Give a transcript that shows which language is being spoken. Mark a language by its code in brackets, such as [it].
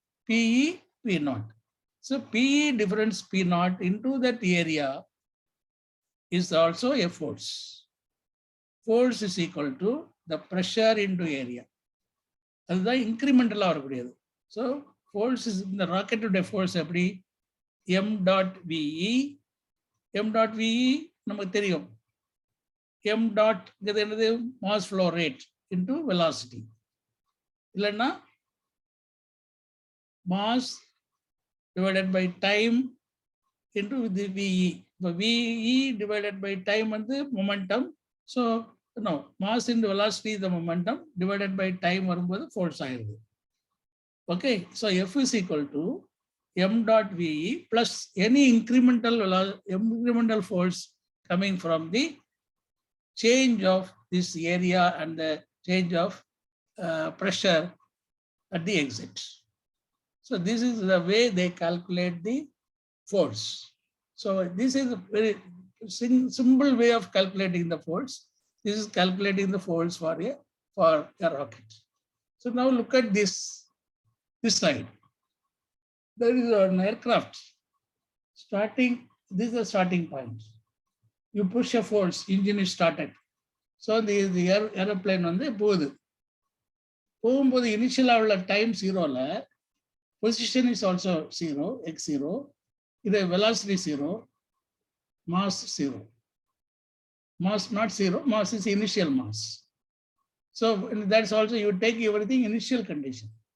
[en] P E P naught. So P E difference P naught into that area is also a force. Force is equal to the pressure into area. [ta] அதுதான் இன்க்ரிமெண்டலாக வரக்கூடியது. So force is இந்த ராக்கெட்டுடைய force எப்படி, M dot விஇ. M dot விஇ நமக்கு தெரியும். M டாட்ங்கிறது என்னது, mass flow rate into velocity. இல்லைன்னா mass divided by time into இது விஇ. இப்போ விஇ divided by time momentum. [en] so no, mass into velocity is the momentum divided by time [ta] வரும்போது force ஆயிருது. [en] Okay, so F is equal to m dot VE plus any incremental force coming from the change of this area and the change of pressure at the exit. So this is the way they calculate the force. So this is a very simple way of calculating the force. This is calculating the force for a rocket. So now look at this side. There is an aircraft starting. This is the starting point. You push a force, engine is started. So the airplane [ta] போகும்போது இனிஷியலாக உள்ள time 0ல position is also 0, x0. இது velocity 0, mass 0. [en] Mass not zero, mass is initial mass. So that's also, you take everything initial condition.